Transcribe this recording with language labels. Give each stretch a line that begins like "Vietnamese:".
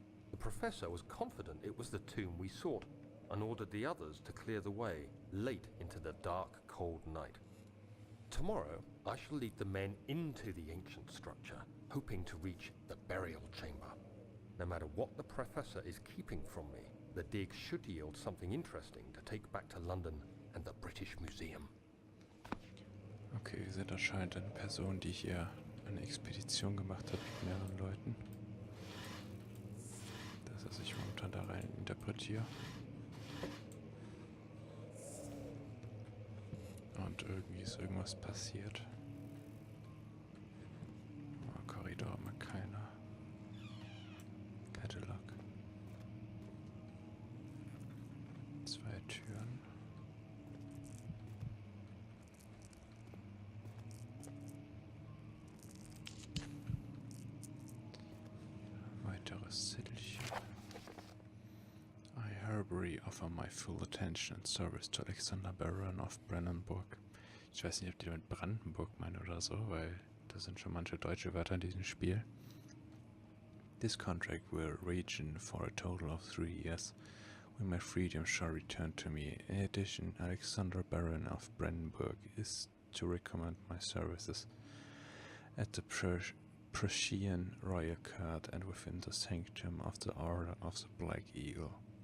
English: The professor was confident it was the tomb we sought and ordered the others to clear the way late into the dark, cold night. Tomorrow, I shall lead the men into the ancient structure, hoping to reach the burial chamber. No matter what the professor is keeping from me, the dig should yield something interesting to take back to London and the British Museum.
German: Okay, wir sind anscheinend eine Person, die hier eine Expedition gemacht hat mit mehreren Leuten. Dass ich momentan da rein interpretiere. Und irgendwie ist irgendwas passiert. Oh, Korridor haben wir keiner. Cadillac. 2 Türen. Weiteres Zettelchen.
English: I hereby offer my full attention and service to Alexander Baron of Brandenburg.
German: Ich weiß nicht, ob die damit Brandenburg meinen oder so, weil da sind schon manche deutsche Wörter in diesem Spiel.
English: This contract will region for a total of 3 years, when my freedom shall return to me. In addition, Alexander Baron of Brandenburg is to recommend my services at the Prussian Royal Court and within the sanctum of the Order of the Black Eagle.